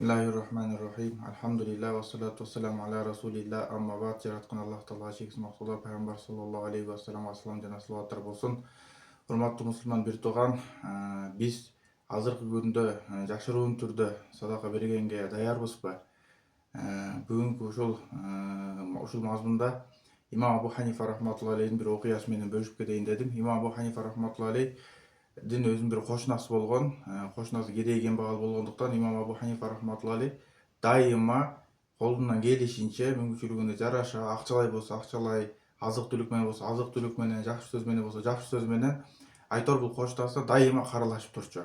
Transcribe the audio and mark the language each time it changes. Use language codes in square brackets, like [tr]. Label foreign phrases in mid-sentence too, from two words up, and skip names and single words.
[ar] بسم الله الرحمن الرحيم. الحمد لله والصلاة والسلام على رسول الله. أما بعد, [ky] жараткан Аллах Таала шексиз максуда Пайгамбар [ar] صلى الله عليه وسلم [ky] ассалам жана салаваттар болсун. Урматтуу мусулман бир тууган, biz азыркы күндө жашыруун түрдө садака бергенге даярбызбы? Бүгүнкү ушул мазмунда Имам Абу Ханифа [ar] رحمة الله عليه [ky] бир окуясы менен бөлүшүп кетейин дедим. Имам Абу Ханифа [ar] رحمة الله عليه [ky] өзүнүн бир кошунасы болгон, кошунасы кедей кембагал болгондуктан Имам Абу Ханифа [ar] رحمة الله عليه [ky] дайыма колунан келишинче мүмкүнчүлүгүнө жараша акчалай болсо акчалай, азык түлүк менен болсо азык түлүк менен, жакшы сөз менен болсо жакшы сөз менен айтор бул кошунасына дайыма каралашып турчу.